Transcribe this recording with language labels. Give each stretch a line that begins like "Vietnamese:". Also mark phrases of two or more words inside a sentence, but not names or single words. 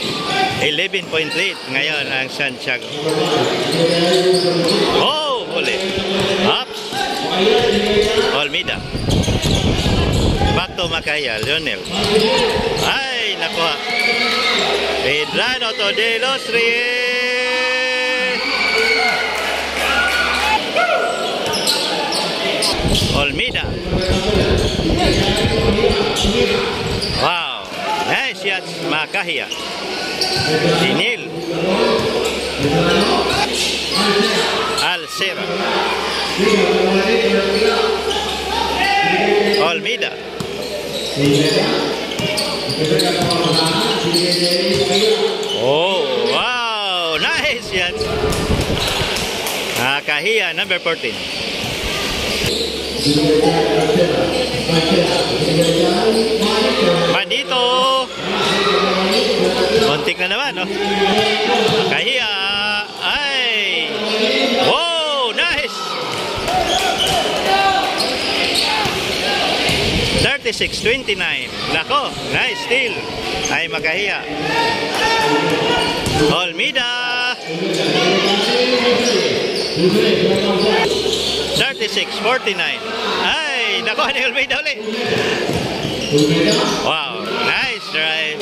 Filipino: 11
English: point lead
Filipino: ngayon ang Santiago. Oh, ulit. Ups.
English: Olmida. Back to Makaya, Lionel.
Filipino: Ay, nakuha. Medrano to de los Reyes. Olmida. Wow.
English: Nice shot,
Filipino: Makaya. Dinil. Alcera. Olmida. Oh, wow. Nice yan. Kahia, number 14. Manito. Kontik na naman, no? Kahia. Ay.
English: Wow, nice. 36-29.
Filipino: Nako,
English: nice steal.
Filipino: Ay, Makaya. Olmida. 36-49. Ay, nako, ni Olmida ulit. Wow,
English: nice drive.